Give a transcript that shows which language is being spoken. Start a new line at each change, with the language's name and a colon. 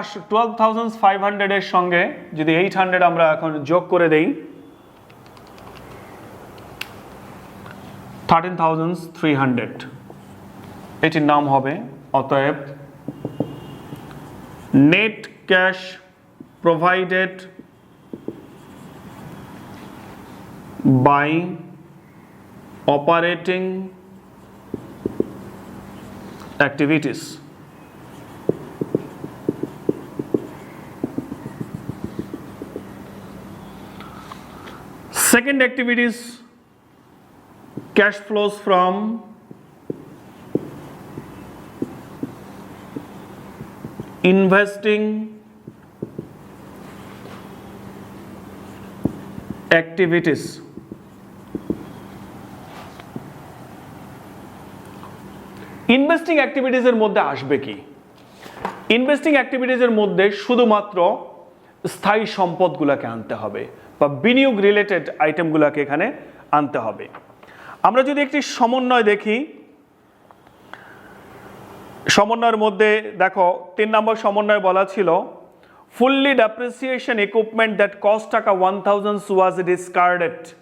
Bangla: 12,500 এর সঙ্গে যদি 800 আমরা এখন যোগ করে দেই 13,300, এটির নাম হবে অতএব net cash provided
English: by operating activities. Second activity is cash flows from investing activities.
Bangla: Investing অ্যাক্টিভিটিসের মধ্যে আসবে কি? ইনভেস্টিং অ্যাক্টিভিটিসের মধ্যে শুধুমাত্র স্থায়ী সম্পদগুলোকে আনতে হবে বা বিনিয়োগ রিলেটেড আইটেমগুলোকে এখানে আনতে হবে। আমরা যদি একটি সমন্বয় দেখি, সমন্বয়ের মধ্যে দেখো 3 নম্বর সমন্বয় বলা ছিল fully depreciation equipment that cost টাকা 1000 ওয়াজ ডিসকার্ডেড।